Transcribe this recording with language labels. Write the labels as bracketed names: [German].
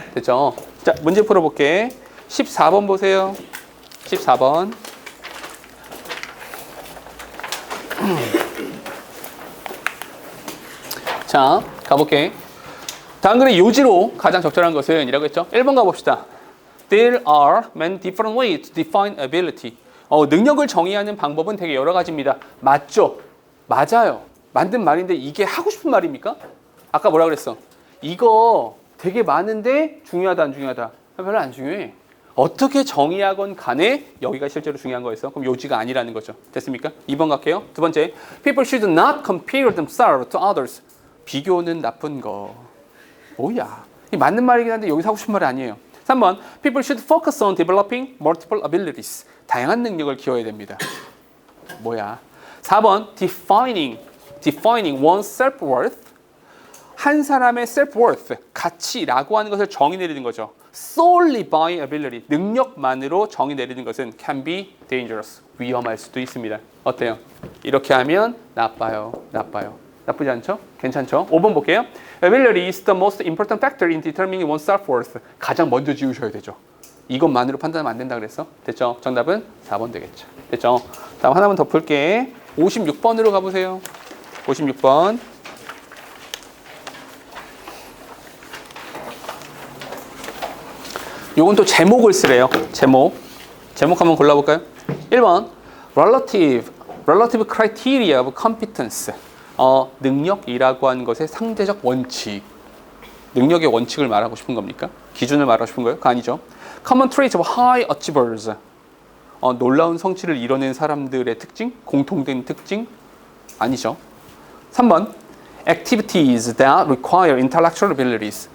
[Korean] 됐죠? 자, 문제 풀어볼게. 14번 보세요. 14번. 자, 가볼게. 다음글의 요지로 가장 적절한 것은 이라고 했죠. 1번 가봅시다. [English] There are many different ways to define ability. [Korean] 능력을 정의하는 방법은 되게 여러 가지입니다. 맞죠? 맞아요. 만든 말인데 이게 하고 싶은 말입니까? 아까 뭐라 그랬어? 이거 되게 많은데 중요하다 안 중요하다? 별로 안 중요해. 어떻게 정의하건 간에 여기가 실제로 중요한 거였어. 그럼 요지가 아니라는 거죠. 됐습니까? 2번 갈게요. 두 번째. [English] People should not compare themselves to others. [Korean] 비교는 나쁜 거. 뭐야? 이 맞는 말이긴 한데 여기서 하고 싶은 말이 아니에요. 3번. [English] People should focus on developing multiple abilities. [Korean] 다양한 능력을 키워야 됩니다. 뭐야? 4번. [English] Defining one's self-worth. [Korean] 한 사람의 self-worth, 가치라고 하는 것을 정의 내리는 거죠. [English] solely by ability, [Korean] 능력만으로 정의 내리는 것은 [English] can be dangerous, [Korean] 위험할 수도 있습니다. 어때요? 이렇게 하면 나빠요. 나쁘지 않죠? 괜찮죠? 5번 볼게요. [English] Ability is the most important factor in determining one's self-worth. [Korean] 가장 먼저 지우셔야 되죠. 이것만으로 판단하면 안 된다 그랬어. 됐죠? 정답은 4번 되겠죠. 됐죠? 다음 하나만 더 풀게. 56번으로 가보세요. 56번. 요건 또 제목을 쓰래요. 제목 한번 골라볼까요? [English] 1번 Relative criteria of competence. [Korean] 능력이라고 하는 것의 상대적 원칙. 능력의 원칙을 말하고 싶은 겁니까? 기준을 말하고 싶은 거예요? 그거 아니죠. [English] Common traits of high achievers. [Korean] 놀라운 성취를 이뤄낸 사람들의 특징? 공통된 특징? 아니죠. [English] 3번 Activities that require intellectual abilities.